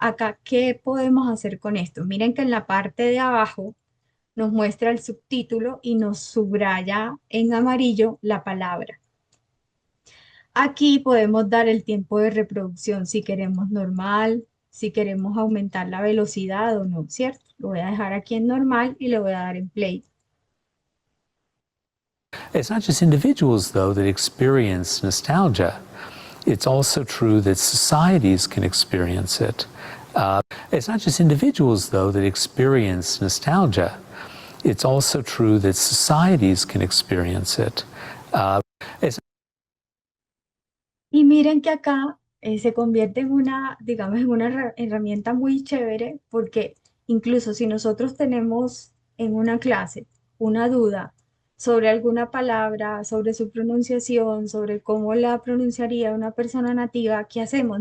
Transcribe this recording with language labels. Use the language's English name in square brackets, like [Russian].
[Spanish] Acá, ¿qué podemos hacer con esto? Miren que en la parte de abajo nos muestra el subtítulo y nos subraya en amarillo la palabra. Aquí podemos dar el tiempo de reproducción si queremos normal, si queremos aumentar la velocidad o no, ¿cierto? Lo voy a dejar aquí en normal y le voy a dar en play. [English] It's not just individuals, though, that experience nostalgia. It's also true that societies can experience it. It's not just individuals, though, that experience nostalgia. It's also true that societies can experience it. It's [Spanish] Y miren que acá se convierte en una, digamos, en una herramienta muy chévere porque incluso si nosotros tenemos en una clase una duda sobre alguna palabra, sobre su pronunciación, sobre cómo la pronunciaría una persona nativa, ¿qué hacemos?